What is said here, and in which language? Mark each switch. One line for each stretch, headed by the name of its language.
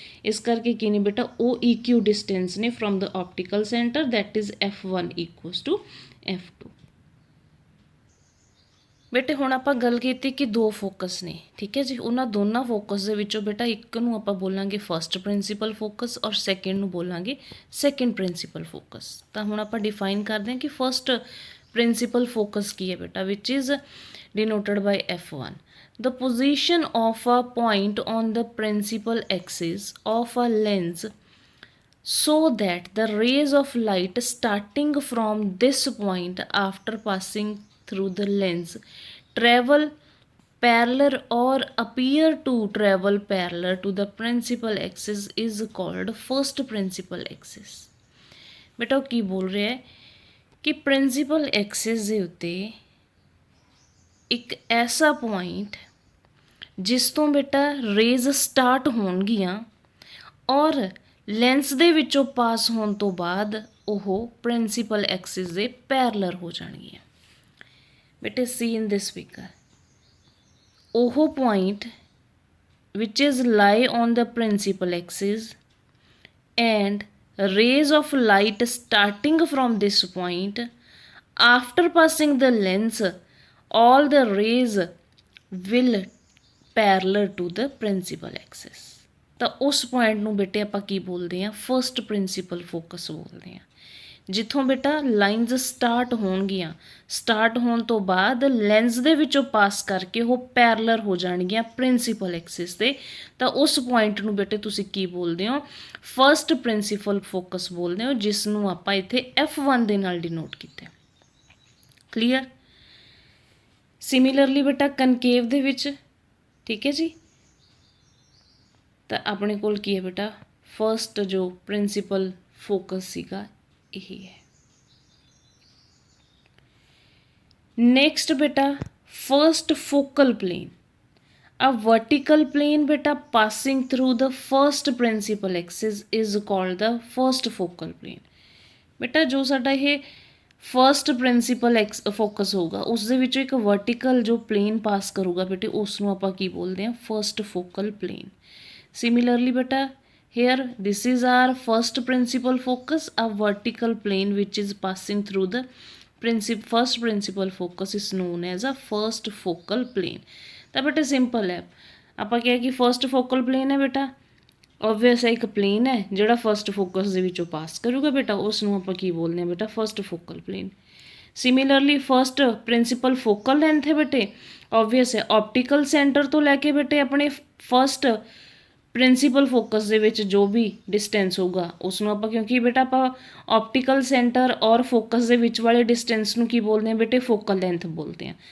Punjabi: ਇਸ ਕਰਕੇ ਕੀ ਨੇ ਬੇਟਾ, ਉਹ
English: Equidistance ਨੇ from the optical centre, that is F1 equals to F2।
Punjabi: ਬੇਟੇ ਹੁਣ ਆਪਾਂ ਗੱਲ ਕੀਤੀ ਕਿ 2 ਫੋਕਸ ਨੇ, ਠੀਕ ਹੈ ਜੀ। ਉਹਨਾਂ ਦੋਨਾਂ ਫੋਕਸ ਦੇ ਵਿੱਚੋਂ ਬੇਟਾ ਇੱਕ ਨੂੰ ਆਪਾਂ ਬੋਲਾਂਗੇ ਫਸਟ ਪ੍ਰਿੰਸੀਪਲ ਫੋਕਸ ਔਰ ਸੈਕਿੰਡ ਨੂੰ ਬੋਲਾਂਗੇ ਸੈਕਿੰਡ ਪ੍ਰਿੰਸੀਪਲ ਫੋਕਸ। ਤਾਂ ਹੁਣ ਆਪਾਂ ਡਿਫਾਈਨ ਕਰਦੇ ਹਾਂ ਕਿ ਫਸਟ ਪ੍ਰਿੰਸੀਪਲ ਫੋਕਸ ਕੀ ਹੈ ਬੇਟਾ,
English: Which is denoted by F1, the position of a point on the principal axis of a lens so that the rays of light starting from this point after passing through the lens travel parallel or appear to travel parallel to the principal axis is called first principal axis।
Punjabi: ਬੇਟਾ ਕੀ ਬੋਲ ਰਿਹਾ ਹੈ ਕਿ principal Axis ਦੇ ਉੱਤੇ एक ऐसा point जिस तो बेटा रेज स्टार्ट होणगियां और ਲੈਂਸ ਦੇ ਵਿੱਚੋਂ ਪਾਸ ਹੋਣ ਤੋਂ ਬਾਅਦ ਉਹ ਪ੍ਰਿੰਸੀਪਲ ਐਕਸਿਸ ਦੇ ਪੈਰਲਰ ਹੋ ਜਾਣਗੀਆਂ।
English: ਬੇਟੇ see in this figure ਉਹ point which is lie on the principal axis and rays of light starting from this point after passing the lens all the rays will parallel to the principal axis।
Punjabi: ਤਾਂ ਉਸ point ਨੂੰ ਬੇਟੇ ਆਪਾਂ ਕੀ ਬੋਲਦੇ ਹਾਂ, first principal focus ਬੋਲਦੇ ਹਾਂ। ਜਿੱਥੋਂ ਬੇਟਾ ਲਾਈਨਸ ਸਟਾਰਟ ਹੋਣਗੀਆਂ, ਸਟਾਰਟ ਹੋਣ ਤੋਂ ਬਾਅਦ ਲੈਂਸ ਦੇ ਵਿੱਚੋਂ ਪਾਸ ਕਰਕੇ ਉਹ ਪੈਰਲਰ ਹੋ ਜਾਣਗੀਆਂ ਪ੍ਰਿੰਸੀਪਲ ਐਕਸਿਸ 'ਤੇ, ਤਾਂ ਉਸ ਪੁਆਇੰਟ ਨੂੰ ਬੇਟੇ ਤੁਸੀਂ ਕੀ ਬੋਲਦੇ ਹੋ, ਫਸਟ ਪ੍ਰਿੰਸੀਪਲ ਫੋਕਸ ਬੋਲਦੇ ਹੋ, ਜਿਸ ਨੂੰ ਆਪਾਂ ਇੱਥੇ F1 ਦੇ ਨਾਲ ਡਿਨੋਟ ਕੀਤਾ। ਕਲੀਅਰ। ਸਿਮਿਲਰਲੀ ਬੇਟਾ ਕਨਕੇਵ ਦੇ ਵਿੱਚ, ਠੀਕ ਹੈ ਜੀ, ਤਾਂ ਆਪਣੇ ਕੋਲ ਕੀ ਹੈ ਬੇਟਾ, ਫਸਟ ਜੋ ਪ੍ਰਿੰਸੀਪਲ ਫੋਕਸ ਸੀਗਾ ਇਹੀ ਹੈ।
English: Next ਬੇਟਾ first focal plane, a vertical plane beta passing through the first principal axis is called the first focal plane।
Punjabi: ਬੇਟਾ ਜੋ ਸਾਡਾ ਇਹ ਫਸਟ ਪ੍ਰਿੰਸੀਪਲ ਫੋਕਸ ਹੋਊਗਾ ਉਸ ਦੇ ਵਿੱਚੋਂ ਇੱਕ ਵਰਟੀਕਲ ਜੋ ਪਲੇਨ ਪਾਸ ਕਰੂਗਾ ਬੇਟੇ ਉਸ ਨੂੰ ਆਪਾਂ ਕੀ ਬੋਲਦੇ ਹਾਂ, first focal plain.
English: Similarly beta here this is our first principal focus, a vertical plane which is passing through the first principal focus is known as a first focal plane।
Punjabi: ਤਾਂ ਬੇਟਾ simple ਹੈ, ਆਪਾਂ ਕਿਹਾ ਕਿ first focal plain ਹੈ ਬੇਟਾ, obvious ਹੈ ਇੱਕ ਪਲੇਨ ਹੈ ਜਿਹੜਾ ਫਸਟ ਫੋਕਸ ਦੇ ਵਿੱਚੋਂ ਪਾਸ ਕਰੂਗਾ ਬੇਟਾ, ਉਸ ਨੂੰ ਆਪਾਂ ਕੀ ਬੋਲਦੇ ਹਾਂ ਬੇਟਾ, first focal plain. Similarly first principal focal length ਹੈ ਬੇਟੇ, ਓਬਵੀਅਸ ਹੈ ਆਪਟੀਕਲ ਸੈਂਟਰ ਤੋਂ ਲੈ ਕੇ ਬੇਟੇ ਆਪਣੇ ਫਸਟ ਪ੍ਰਿੰਸੀਪਲ ਫੋਕਸ ਦੇ ਵਿੱਚ ਜੋ ਵੀ ਡਿਸਟੈਂਸ ਹੋਊਗਾ ਉਸ ਨੂੰ ਆਪਾਂ, ਕਿਉਂਕਿ ਬੇਟਾ ਆਪਾਂ ਆਪਟੀਕਲ ਸੈਂਟਰ ਔਰ ਫੋਕਸ ਦੇ ਵਿੱਚ ਵਾਲੇ ਡਿਸਟੈਂਸ ਨੂੰ ਕੀ ਬੋਲਦੇ ਹਾਂ ਬੇਟੇ, ਫੋਕਲ ਲੈਂਥ ਬੋਲਦੇ ਹਾਂ।